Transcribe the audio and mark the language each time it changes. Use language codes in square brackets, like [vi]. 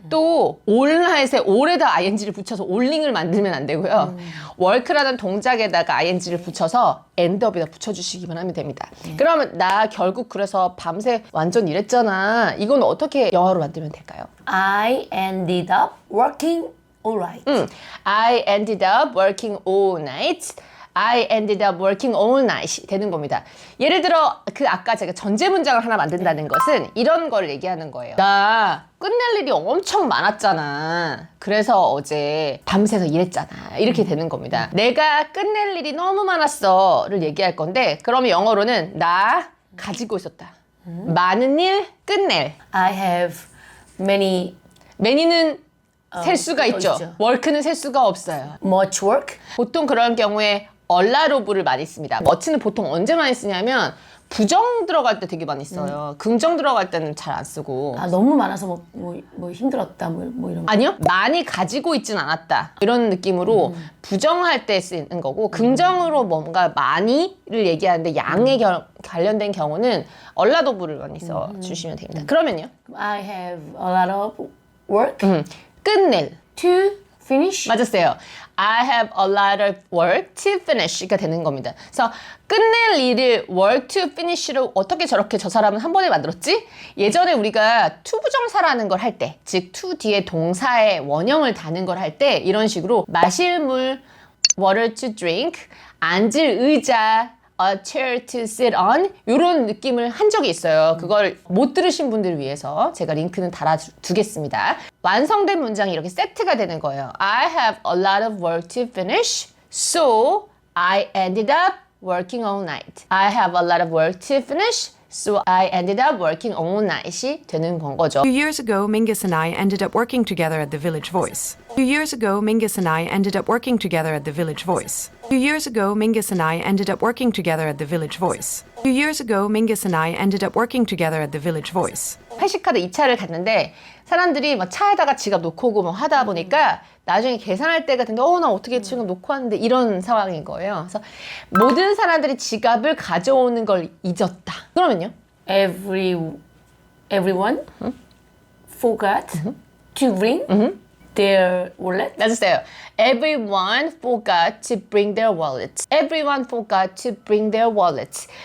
[ko] 또 all night에 all에다 ing를 붙여서 alling을 만들면 안 되고요. work라는 동작에다가 ing를 붙여서 end up에다 붙여주시기만 하면 됩니다. 그러면 나 결국 그래서 밤새 완전 일했잖아. 이건 어떻게 영어로 만들면 될까요? [en] I ended up working alright. I ended up working all night. I ended up working all night [ko] 되는 겁니다. 예를 들어 아까 제가 전제 문장을 하나 만든다는 것은 이런 걸 얘기하는 거예요. 나 끝낼 일이 엄청 많았잖아. 그래서 어제 밤새서 일했잖아. 이렇게 되는 겁니다. 내가 끝낼 일이 너무 많았어를 얘기할 건데 그러면 영어로는 나 가지고 있었다. 많은 일 끝낼. [en] I have many [ko] many는 셀 수가 있죠. 있죠. work는 셀 수가 없어요. [en] much work. [ko] 보통 그런 경우에 a lot of를 많이 씁니다. much는 보통 언제 많이 쓰냐면 부정 들어갈 때 되게 많이 써요. 긍정 들어갈 때는 잘 안 쓰고. 아 너무 많아서 뭐 힘들었다 뭐 이런 거. 아니요. 많이 가지고 있진 않았다. 이런 느낌으로 부정할 때 쓰는 거고 긍정으로 뭔가 많이를 얘기하는데 양에 관련된 경우는 a lot of를 많이 써주시면 됩니다. 그러면요. [en] I have a lot of work [ko] 끝낼. [en] to finish. [ko] 맞았어요. [en] I have a lot of work to finish가 [ko] 되는 겁니다. 그래서 끝낼 일을 [en] work to finish [ko] 로 어떻게 저렇게 저 사람은 한 번에 만들었지? 예전에 우리가 to 부정사라는 걸 할 때, 즉 to 뒤에 동사의 원형을 다는 걸 할 때 이런 식으로 마실 물, [en] water to drink, [ko] 앉을 의자, [en] a chair to sit on [ko] 이런 느낌을 한 적이 있어요. 그걸 못 들으신 분들을 위해서 제가 링크는 달아두겠습니다. 완성된 문장이 이렇게 세트가 되는 거예요. [en] I have a lot of work to finish, so I ended up working all night. I have a lot of work to finish, so I ended up working all night이 [ko] 되는 건 거죠. [en] 2 years ago, Mingus and I ended up working together at the Village Voice. 2 years ago, Mingus and I ended up working together at the Village Voice. 2 years ago, Mingus and I ended up working together at the Village Voice. 2 years ago, Mingus and I ended up working together at the Village Voice. [ko] 회식하러 2차를 갔는데 사람들이 막 차에다가 지갑 놓고 오고 막 하다 보니까 나중에 계산할 때가 됐는데 나 어떻게 지금 놓고 왔는데 이런 상황인 거예요. 그래서 모든 사람들이 지갑을 가져오는 걸 잊었다. 그러면요? [en] Everyone forgot to bring their wallet. [ko] 맞았어요. [en] Everyone forgot to bring their wallet. Everyone forgot to bring their wallet.